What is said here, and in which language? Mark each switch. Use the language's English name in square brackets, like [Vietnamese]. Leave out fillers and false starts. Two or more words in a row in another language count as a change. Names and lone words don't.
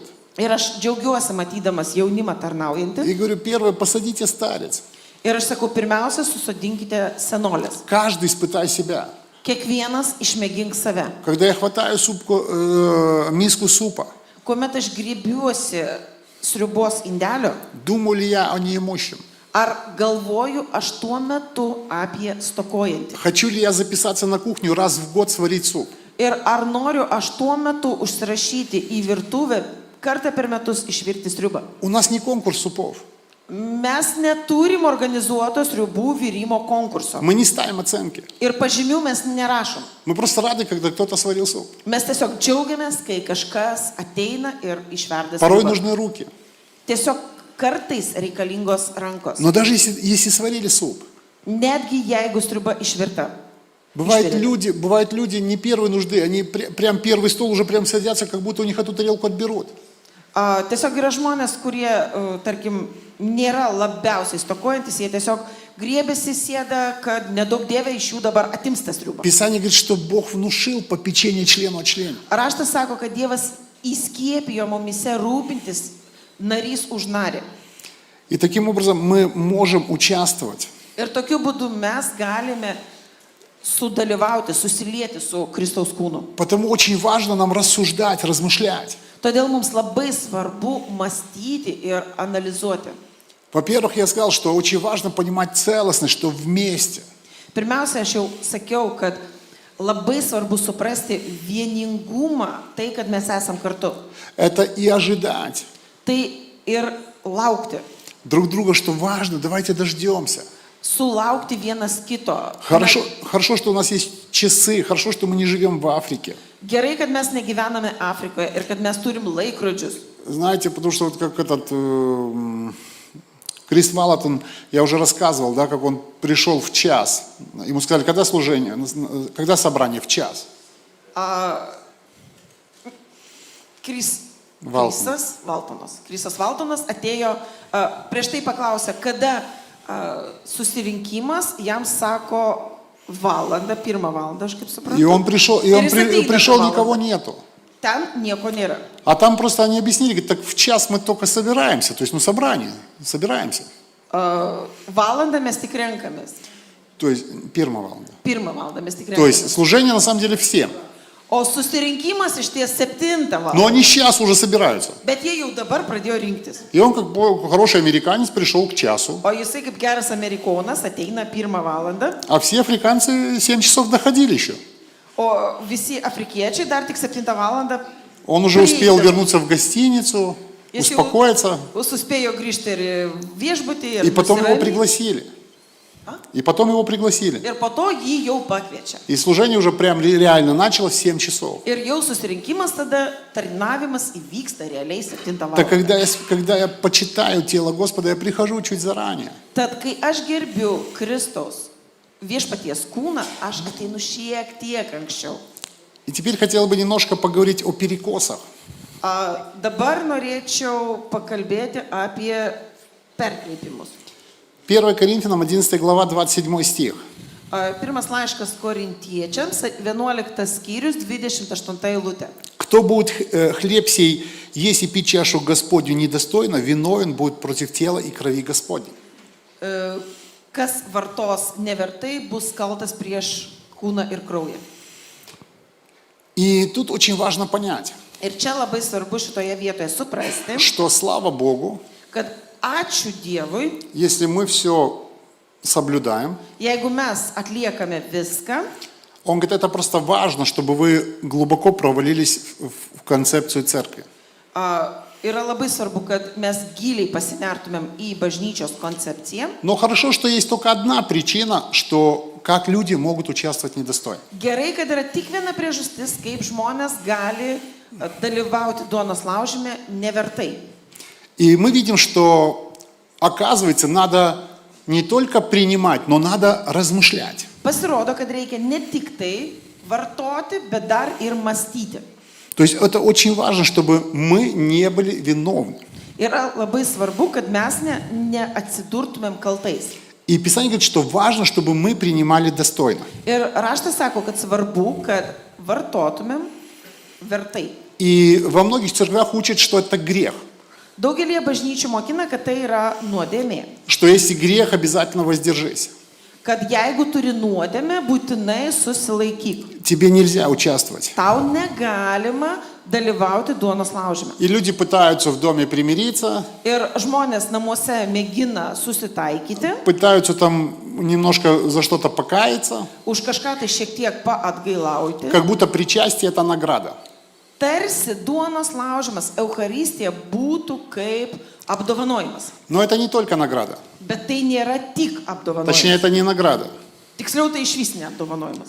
[Lithuanian] ir aš džiaugiuosi matydamas jaunimą tarnaujantį, [Russian] И говорю, первое, посадите старец. [Lithuanian] ir aš sakau, pirmiausia, susodinkite senolės. [Russian] Каждый испытай себя. [Lithuanian] Kiekvienas išmėgink save. [Russian] Когда я хватаю миску супа, [Lithuanian] Kuomet aš griebiuosi sriubos indelio, [Russian] думаю ли я о неимущем? [Lithuanian] ar galvoju aš tuo metu apie stokojantį? [Russian] Хочу ли я записаться на кухню раз в год сварить суп? [Lithuanian] Ir ar noriu aš tuo metu užsirašyti į virtuvę kartą per metus išvirti sriubą? [Russian] У нас не конкурс супов. [Lithuanian] Mes neturim organizuotos sriubų virimo konkurso. [Russian] Мы не ставим оценки. [Lithuanian] Ir pažymių mes nerašom. [Russian] Мы просто рады, когда кто-то сварил суп. [Lithuanian] Mes tiesiog džiaugiamės, kai kažkas ateina ir išverda [Russian] Порой [Lithuanian] sriubą. [Russian] нужны руки. [Lithuanian] Tiesiog kartais reikalingos rankos. [Russian] Но даже если сварили суп, [Lithuanian] Netgi jeigu sriuba išvirta. [Russian] бывают люди не первой нужды, они прям первый стол уже прям садятся, как будто у них эту тарелку отберут. [Lithuanian] Tiesiog yra žmonės, kurie, tarkim, nėra labiausiai stokojantis, jie tiesiog griebėsi sėda, kad nedaug dievė iš jų dabar atims tą sriubą. [Russian] Писание говорит, что Бог внушил попечение члену от члена. [Lithuanian] Raštas sako, kad Dievas įskiepijo mumise rūpintis narys už narį. [Russian] И таким образом мы можем участвовать. [Lithuanian] Ir tokiu būdu mes galime sudalyvauti, susilieti su Kristaus kūnu. [Russian] Потому очень важно нам рассуждать, размышлять. [Lithuanian] Todėl mums labai svarbu mąstyti ir analizuoti. [Russian] Во-первых, я сказал, что очень важно понимать целостность, что вместе. [Lithuanian] Pirmiausia, aš jau sakiau, kad labai svarbu suprasti vieningumą, tai, kad mes esam kartu. [Russian] Это и ожидать [Lithuanian] Tai ir laukti. [Russian] друг друга, что важно, давайте дождемся. [Lithuanian] Sulaukti vienas kito. [Russian] Хорошо, что у нас есть часы, хорошо, что мы не живем в Африке. [Lithuanian] Gerai, kad mes negyvename Afrikoje ir kad mes turim laikrodžius. [Russian] Знаете, потому что вот как Крис Валатон, я уже рассказывал, да, как он пришел в час. Ему сказали, когда служение, когда собрание? В час. [Lithuanian] Krisas Valtonas atėjo, prieš tai paklausė, kada susirinkimas, jam sako valandą, 1 valandą, aš kaip suprantu. [Russian] И он пришел, [Lithuanian] valandą. [Russian] никого нету. [Lithuanian] Ten nieko nėra. [Russian] А там просто они объяснили, говорят, так в час мы только собираемся, то есть, собрание, собираемся. [Lithuanian] Valandą mes tik renkamės. [Russian] То есть, 1 волна. [Lithuanian] 1 valandą mes tik [Russian] То есть, [Lithuanian] renkamės. [Russian] служение на самом деле всем. [Lithuanian] O susirinkimas iš ties 7 [Russian] Но [Lithuanian] valandą. [Russian] они сейчас уже собираются. [Lithuanian] Bet jie jau dabar pradėjo rinktis. [Russian] И он, как хороший американец, пришел к часу. [Lithuanian] O jisai kaip geras amerikonas ateina 1 valandą, [Russian] А все африканцы 7 часов доходили еще. [Lithuanian] o visi afrikiečiai dar tik 7 valandą. [Russian] Он уже успел вернуться в гостиницу, [Lithuanian] Jis jau [Russian] успокоиться. [Lithuanian] suspėjo grįžti ir į viešbutį, [Russian] И [Lithuanian] ir [Russian] потом его [Lithuanian] nusiraminti. [Russian] пригласили. И потом его пригласили. [Lithuanian] Ir po to jį jau pakviečia. [Russian] И служение уже прям реально началось в 7 часов. [Lithuanian] Ir jau susirinkimas tada, tarnavimas įvyksta realiai 7 [Russian] Так [Lithuanian] valandą. [Russian] когда я почитаю тело Господа, я прихожу чуть заранее. [Lithuanian] Tad, kai aš gerbiu Kristaus viešpaties kūną, aš ateinu šiek tiek anksčiau. [Russian] И теперь хотел бы немножко поговорить о перекосах. [Lithuanian] Dabar norėčiau pakalbėti apie perkreipimus. [Russian] 1 Коринфянам 11 глава 27 стих. [Lithuanian] Pirmas laiškas korintiečiams, 11 skyrius, 28 eilutė. [Russian] Кто будет хлеб сей есть и пить чашу Господню недостойно, виновен будет против тела и крови Господней. [Lithuanian] Kas vartos nevertai, bus kaltas prieš kūną ir kraują. [Russian] И тут очень важно понять, [Lithuanian] Ir čia labai svarbu šitoje vietoje suprasti, [Russian] что слава Богу, [Lithuanian] kad ačiū Dievui, [Russian] если мы все соблюдаем, [Lithuanian] jeigu mes atliekame viską, [Russian] он говорит, это просто важно, чтобы вы глубоко провалились в концепцию церкви. [Lithuanian] yra labai svarbu, kad mes giliai pasinertumėm į bažnyčios koncepciją. [Russian] Но хорошо, что есть только одна причина, что как люди могут участвовать недостойно. [Lithuanian] Gerai, kad yra tik viena priežastis, kaip žmonės gali dalyvauti duonos laužime nevertai. [Russian] И мы видим, что, оказывается, надо не только принимать, но надо размышлять. [Lithuanian] Pasirodo, kad reikia ne tik tai vartoti, bet dar ir mąstyti. [Russian] То есть это очень важно, чтобы мы не были виновны. [Lithuanian] Yra labai svarbu, kad mes neatsidurtumėm kaltais. [Russian] И Писание говорит, что важно, чтобы мы принимали достойно. [Lithuanian] Ir raštas sako, kad svarbu, kad vartotumėm vertai. [Russian] И во многих церквях учат, что это грех. [Lithuanian] Daugelie bažnyčių mokina, kad tai yra nuodėmė. [Russian] Что если грех, обязательно воздержись. [Lithuanian] Kad jeigu turi nuodėmę, būtinai susilaikyk. [Russian] Тебе нельзя участвовать. [Lithuanian] Tau negalima dalyvauti duonos laužime. [Russian] И люди пытаются в доме примириться, [Lithuanian] Ir žmonės namuose mėgina susitaikyti, [Russian] пытаются там немножко за что-то покаяться, [Lithuanian] už kažką tai šiek tiek paatgailauti. [Russian] как будто причастие – это награда. [Lithuanian] Tarsi duonos laužimas, Eucharistija būtų kaip apdovanojimas. [Russian] Но это не только награда. [Lithuanian] Bet tai nėra tik apdovanojimas. [Russian] Точнее, это не награда. [Lithuanian] Tiksliau, tai išvis ne apdovanojimas.